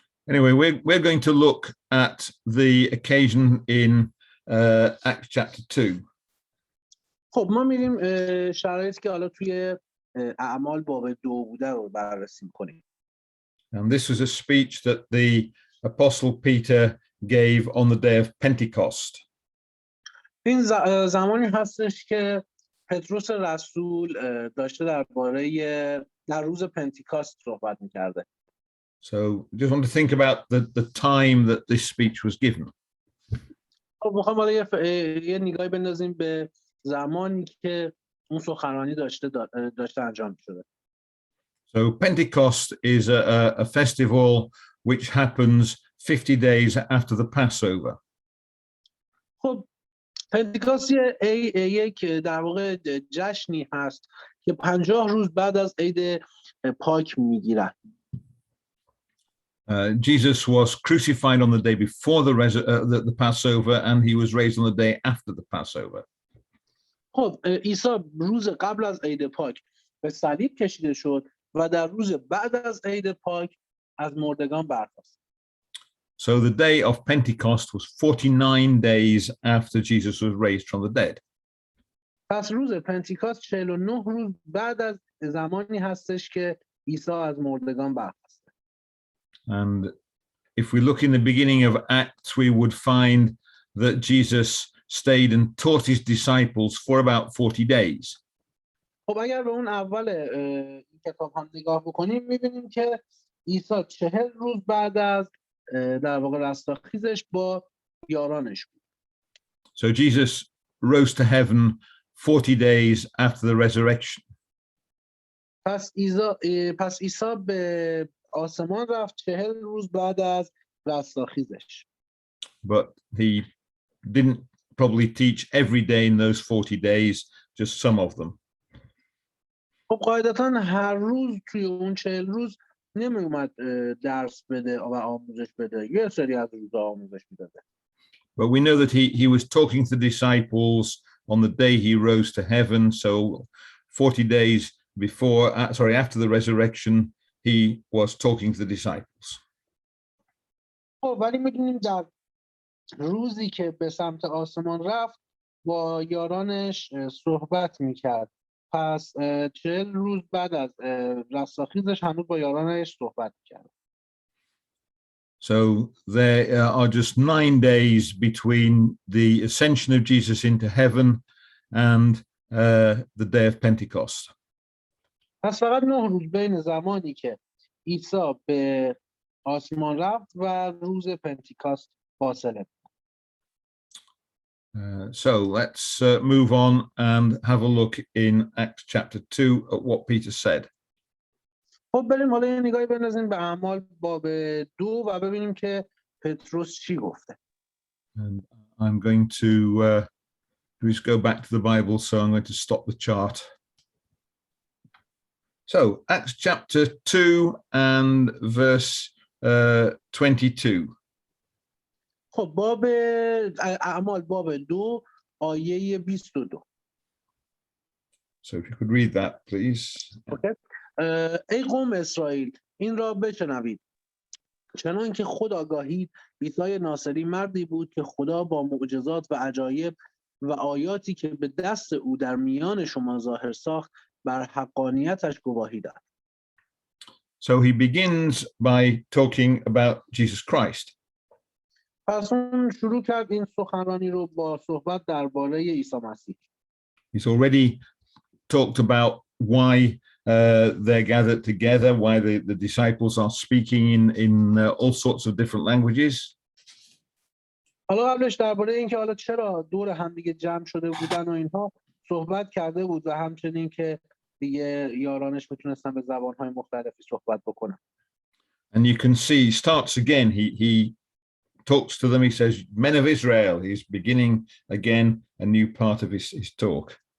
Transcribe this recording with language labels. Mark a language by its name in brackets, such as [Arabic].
[English] Anyway, we're going to look at the occasion in Acts chapter 2. [Persian] خب ما میریم شرایطی که حالا توی اعمال باب 2 بوده رو بررسی میکنیم. [English] And this was a speech that the apostle Peter gave on the day of Pentecost. [Persian] این زمانی هستش که پتروس رسول داشته در روز پنتیکاست صحبت میکرده. [English] So just want to think about the time that this speech was given. [Persian] خب میخوام حالا یه نگاهی بندازیم به زمانی که اون سخنرانی داشته انجام شده. [English] So Pentecost is a festival which happens 50 days after the Passover. [Persian] خب پنتیکاست یک در واقع جشنی هست که 50 روز بعد از عید پاک میگیرن. [English] Jesus was crucified on the day before the Passover, and he was raised on the day after the Passover. [Persian] خب عیسی روز قبل از عید پاک به صلیب کشیده شد و در روز بعد از عید پاک از مردگان برخاست. [English] So the day of Pentecost was 49 days after Jesus was raised from the dead. [Persian] پس روز پنتیکاست 49 روز بعد از زمانی هستش که عیسی از مردگان برخاست. [English] And if we look in the beginning of Acts, we would find that Jesus stayed and taught his disciples for about 40 days. [Persian] خب اگر به اون اول این کتاب هم نگاه بکنیم می‌بینیم که عیسی 40 روز بعد از در واقع رستاخیزش با یارانش بود. [English] So Jesus rose to heaven 40 days after the resurrection. [Persian] پس عیسی به آسمان رفت 40 روز بعد از رستاخیزش. [English] But he didn't probably teach every day in those 40 days, just some of them. [Persian] خب قاعدتاً هر روز توی اون 40 روز نمی اومد درس بده و آموزش بده، یه سری از روزا آموزش میداده. [English] But we know that he was talking to the disciples on the day he rose to heaven. So 40 days before, after the resurrection, he was talking to the disciples. [Persian] خب ولی میدونیم در روزی که به سمت آسمان رفت با یارانش صحبت میکرد. پس 40 روز بعد از رستاخیزش هنوز با یارانش صحبت میکرد. [English] So there are just 9 days between the ascension of Jesus into heaven and the day of Pentecost. [Persian] پس فقط 9 روز بین زمانی که عیسی به آسمان رفت و روز پنتیکاست فاصله. [English] So let's move on and have a look in Acts chapter 2 at what Peter said. [Persian] خب بریم حالا یه نگاهی بندازیم به اعمال باب 2 و ببینیم که پتروس چی گفته. [English] And I'm going to just go back to the Bible, so I'm going to stop the chart. So Acts chapter 2 and verse 22. [Persian] خب باب اعمال باب 2 آیه 22. [English] So if you could read that, please. Okay. [Persian] ای قوم اسرائیل این را بشنوید، چنان که خود آگاهید عیسی ناصری مردی بود که خدا با معجزات و عجایب و آیاتی که به دست او در میان شما ظاهر ساخت بر حقانیتش گواهی داد. [English] So he begins by talking about Jesus Christ. [Persian] پس اون شروع کرد این سخنرانی رو با صحبت درباره عیسی مسیح. [English] He's already talked about why they're gathered together, why the disciples are speaking in all sorts of different languages. [Persian] حالا قبلش درباره اینکه حالا چرا دور هم دیگه جمع شده بودن و اینها صحبت کرده بود و همچنین که دیگه یارانش میتونستن به زبانهای مختلفی صحبت بکنن. [English] And you can see, he starts again, he talks to them, he says, men of Israel. He's beginning again a new part of his talk.